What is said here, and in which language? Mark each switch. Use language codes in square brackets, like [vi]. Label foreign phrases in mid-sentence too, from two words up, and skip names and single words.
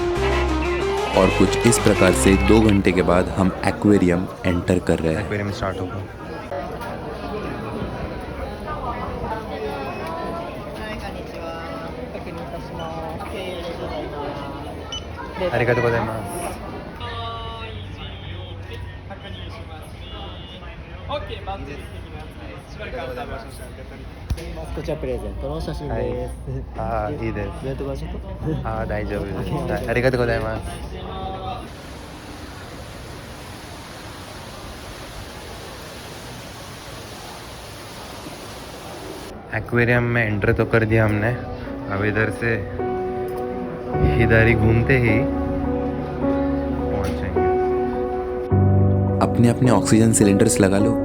[hi] और कुछ इस प्रकार से 2 घंटे के बाद हम [en] aquarium enter [hi] कर रहे हैं। [en] aquarium start [hi] होगा। [ja] ありがとうございます. こちらプレゼントの写真です。あーいいです。どうやって場所とあー大丈夫です。はいありがとうございます。 [hi] एक्वेरियम में एंटर तो कर दिया हमने। अब इधर से इधर ही घूमते ही पहुंचेंगे। अपने अपने [en] oxygen cylinders [hi] लगा लो।